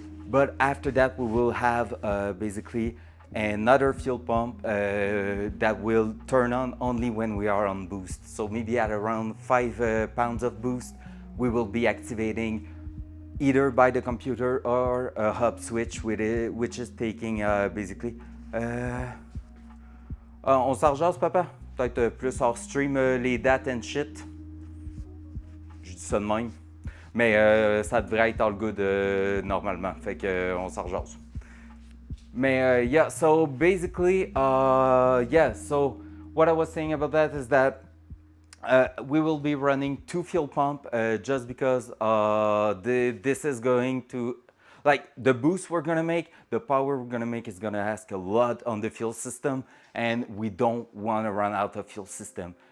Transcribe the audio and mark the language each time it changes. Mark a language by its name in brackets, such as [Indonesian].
[English] But after that, we will have basically another fuel pump that will turn on only when we are on boost. So maybe at around 5 pounds of boost, we will be activating either by the computer or a hub switch with it, which is taking basically. [French] On s'en rejase, papa? Peut-être plus hors stream les dates [English] and shit. [French] Je dis ça de même. Mais ça devrait être [English] all good [French] normalement. Fait que on s'en rejase. Mais [English] yeah, so basically, yeah, so what I was saying about that is that we will be running 2 fuel pumps just because this is going to Like the boost we're gonna make, the power we're gonna make is gonna ask a lot on the fuel system, and we don't wanna run out of fuel system.